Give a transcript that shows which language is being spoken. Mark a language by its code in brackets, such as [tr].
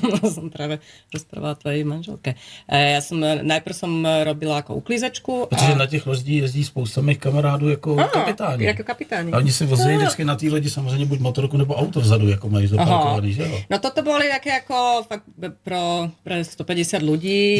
[sk] Som práve rozprávala tvojej manželke. Najprv som robila [cs] jako uklízečku. Protože na těch lodích jezdí spousta mých kamarádů jako kapitáni. Jako kapitáni. A oni si vozí vždycky na té lodi samozřejmě buď motorku nebo auto vzadu, jako mají zaparkovaný, že jo? [sk] No toto boli také jako fakt pre 150 ľudí.